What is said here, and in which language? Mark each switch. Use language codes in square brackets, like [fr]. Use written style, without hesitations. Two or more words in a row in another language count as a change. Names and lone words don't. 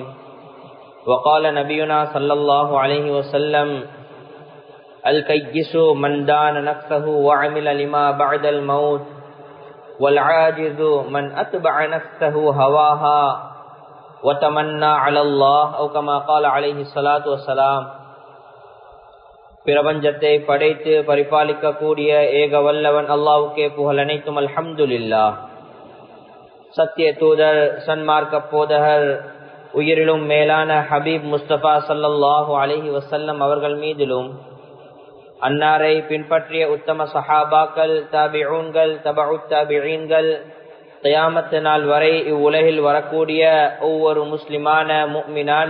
[ar] وقال نبينا صلى الله عليه وسلم الكيس من دان نفسه وعمل لما بعد الموت والعاجز من أتبع نفسه هواها وتمنى على الله أو كما قال عليه الصلاة والسلام. [ta] பிரபஞ்சத்தை படைத்து பரிபாலிக்க கூடிய ஏக வல்லவன் அல்லாஹ்வுக்கே புகழ் அனைத்தும். அல்ஹம்துலில்லாஹ். சத்திய தூதர் சன்மார்க்க போதகர் உயிரிலும் மேலான ஹபீப் முஸ்தபா [ar] صلى الله عليه وسلم [ta] அவர்கள் மீதிலும் அன்னாரை பின்பற்றிய உத்தம சஹாபாக்கள், தாபிஊன்கள், தபஉத் தாபிஈன்கள், கியாமத் நாள் வரை இவ்வுலகில் வரக்கூடிய ஒவ்வொரு முஸ்லிமான முஃமினான